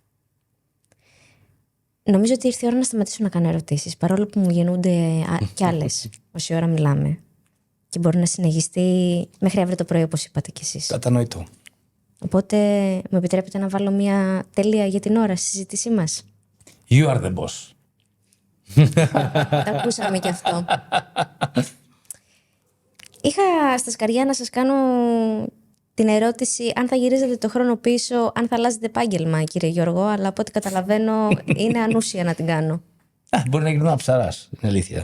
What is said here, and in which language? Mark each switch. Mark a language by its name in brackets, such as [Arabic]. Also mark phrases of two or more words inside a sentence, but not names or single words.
[Greek] Νομίζω ότι ήρθε η ώρα να σταματήσω να κάνω ερωτήσεις, παρόλο που μου γεννούνται κι άλλες όση ώρα μιλάμε. Και μπορεί να συνεχιστεί μέχρι αύριο το πρωί, όπως είπατε κι εσείς. Κατανοητό. Οπότε μου επιτρέπετε να βάλω μια τελεία για την ώρα στη συζήτησή μας? [English] You are the boss. [Greek] Τα ακούσαμε κι αυτό. Είχα στα σκαριά να σας κάνω την ερώτηση αν θα γυρίζετε το χρόνο πίσω, αν θα αλλάζετε επάγγελμα, κύριε Γιώργο, αλλά από ό,τι καταλαβαίνω είναι ανούσια να την κάνω. Μπορεί να γυρνάω ψαράς, είναι αλήθεια.